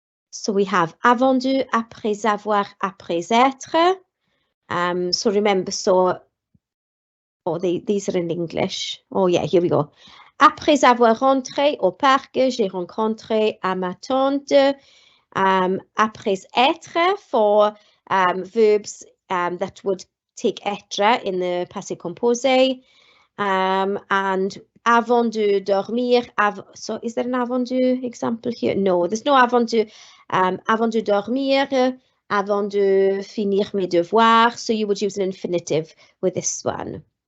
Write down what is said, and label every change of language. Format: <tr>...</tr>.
<en>So we have avant de, après avoir, après être. So remember, these are in English. Oh yeah, here we go.</en> <fr>Après avoir rentré au parc, j'ai rencontré à ma tante. Après être</fr> <en>for verbs that would take être in the passé composé. And avant de dormir, so is there an avant de example here? No, there's no avant de.</en> <fr>Avant de dormir, avant de finir mes devoirs.</fr> <en>So you would use an infinitive with this one.</en>